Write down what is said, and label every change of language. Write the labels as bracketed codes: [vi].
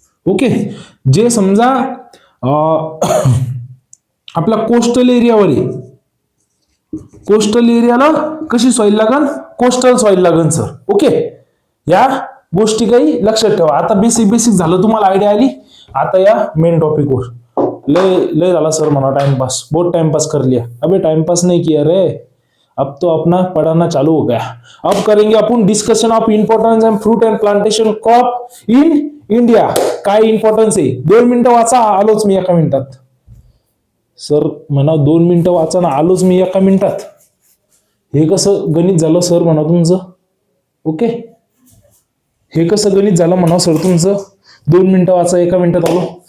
[mr] Okay, जे समजा आपला कोस्टल एरियावर आहे, कोस्टल एरियाला कशी सॉइल लागल, कोस्टल सॉइल लागल सर. ओके, या गोष्टी काही लक्षात ठेवा. आता बेसिक झालं, तुम्हाला आयडिया आली. आता या मेन टॉपिकवर. लय झाला सर म्हणा टाइमपास, [hi] बहुत टाइमपास कर लिया. अबे टाइमपास नहीं किया रे, अब तो अपना पढ़ाना चालू हो गया. अब करेंगे अपन [en] Discussion of importance and fruit and plantation crop in India. [mr] काय इम्पॉर्टन्स आहे, 2 मिनिटं वाचा, आलोच मी एका मिनिटात. सर म्हणा 2 मिनिटं वाचा ना, आलोच मी एका मिनिटात. हे कसं गणित झालं सर म्हणा तुमचं. ओके, हे कसं गणित झालं म्हणा सर तुमचं, 2 मिनिटं वाचा, एका मिनिटात आलो.